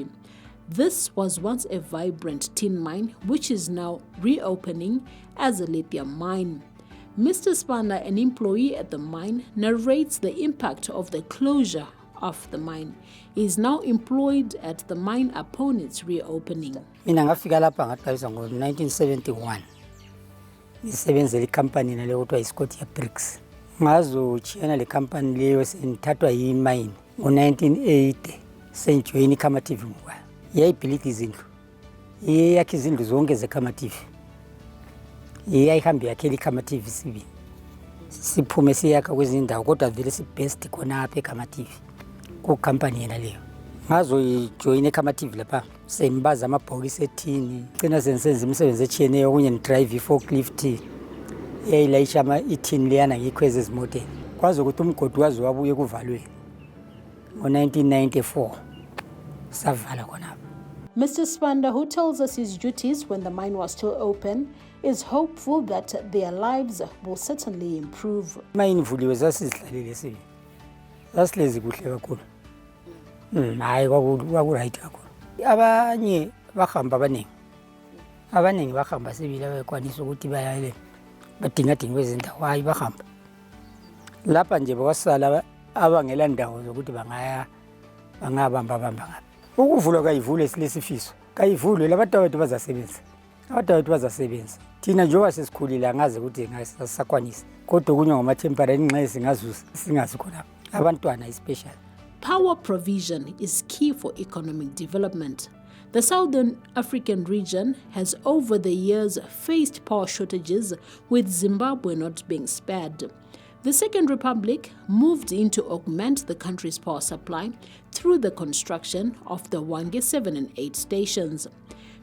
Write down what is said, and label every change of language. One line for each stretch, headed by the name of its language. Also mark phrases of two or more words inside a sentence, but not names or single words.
English: This was once a vibrant tin mine, which is now reopening as a lithium mine. Mr. Spanda, an employee at the mine, narrates the impact of the closure of the mine. He is now employed at the mine upon its reopening.
North Ndebele: Mina ngafika lapha ngaqalisa ngo-1971 ngisebenzela ikhampani naleyo kuthiwa iScotia Bricks. Ngazochiyana le khampani leyo sengithathwa yimine ngo-1980 sengijoyina iKhamativi ngoba yayibhilida izindlu yakhe izindlu zonke zeKhamativi yayihambe yakhela iKhamativi sibili siphume siyakha kwezinye indawo kodwa vele sibest khona apha eKhamativi kukhampani yena leyo. Ngazoyijoyina eKhamativi lapha sembaza amabhokisi ethini gcina sensenza imisebenzi etshiyeneyo okunye ndidrive i-forklift eyayilayisha ithini leyana ngiyikhweza ezimoteni kwazi ukuthi umgodi wazi wabuye kuvalweni ngo-1994 savala khonapha.
English: Mr. Spanda, who tells us his duties when the mine was still open, is hopeful that their lives will certainly improve.
North Ndebele: Mine vuliwe zasizihlalile sibi zasilezi kuhle kakhulu hayi kwakurayithi kakhulu. Abanye bahamba abaningi bahamba sibili abakwanisa ukuthi bayale badingadinga kwezindawo hayi bahamba lapha nje bakwasala abangela ndawo zokuthi bangabamba ngapha. Ukuvulwa kayivule silesifiso kayivulwe labatawethu bazasebenza thina njengoba sesikhulile angazi ukuthi ngasakwanisa kodwa kunye ngamatemporary nxa singazi khona abantwana especially.
English: Power provision is key for economic development. The Southern African region has over the years faced power shortages, with Zimbabwe not being spared. The Second Republic moved in to augment the country's power supply through the construction of the Wange 7 and 8 stations.